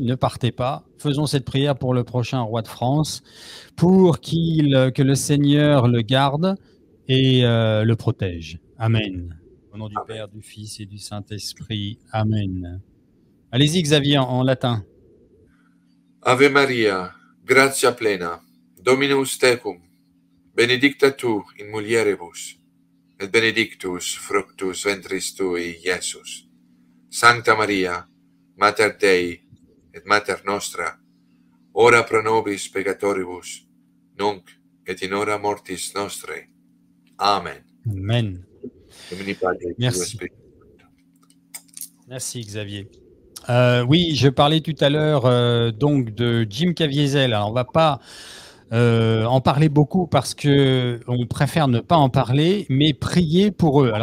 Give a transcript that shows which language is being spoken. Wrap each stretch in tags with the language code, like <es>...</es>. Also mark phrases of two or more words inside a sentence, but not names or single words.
<fr>Ne partez pas. Faisons cette prière pour le prochain roi de France pour que le Seigneur le garde et le protège. Amen. Au nom du Père, du Fils et du Saint-Esprit. Amen. Allez-y Xavier en latin.</fr> <la>Ave Maria, gratia plena, Dominus tecum, benedicta tu in mulieribus, et benedictus fructus ventris tui, Iesus. Sancta Maria, Mater Dei, et Mater nostra, ora pro nobis peccatoribus, nunc et in hora mortis nostrae. Amen. Amen.</la> <fr>Merci. Merci Xavier. Oui, je parlais tout à l'heure donc de Jim Caviezel. Alors, on va pas en parler beaucoup parce que on préfère ne pas en parler, mais prier pour eux.</fr>